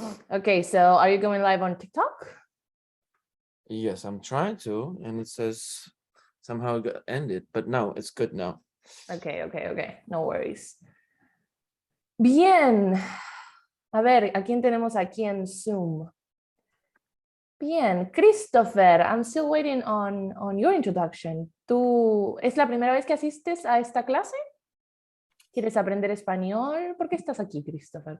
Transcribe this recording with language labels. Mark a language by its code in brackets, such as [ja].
[en] Okay, so are you going live on TikTok? Yes, I'm trying to, and it says somehow it ended, but no, it's good now. Okay, no worries. Bien. [es] A ver, ¿a quién tenemos aquí en Zoom? [en] Bien, Christopher, I'm still waiting on your introduction. [es] ¿Tú es la primera vez que asistes a esta clase? ¿Quieres aprender español? ¿Por qué estás aquí, Christopher?